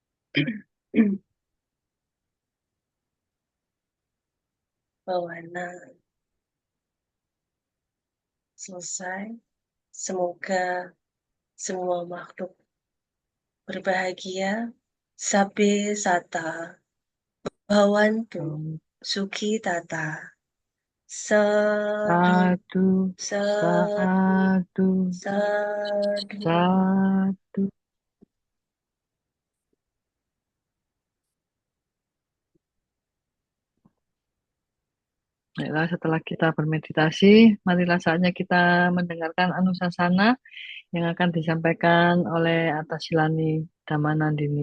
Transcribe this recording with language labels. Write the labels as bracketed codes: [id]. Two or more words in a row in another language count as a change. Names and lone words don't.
[id] Bawana selesai. Semoga semua makhluk berbahagia. [pi] Sabe sata, bawantu, suki tata, sadu, Satu, sadu, satu, sadu. satu. [id] Baiklah, setelah kita bermeditasi, marilah saatnya kita mendengarkan Anusasana yang akan disampaikan oleh Atasilani Dhammanandini.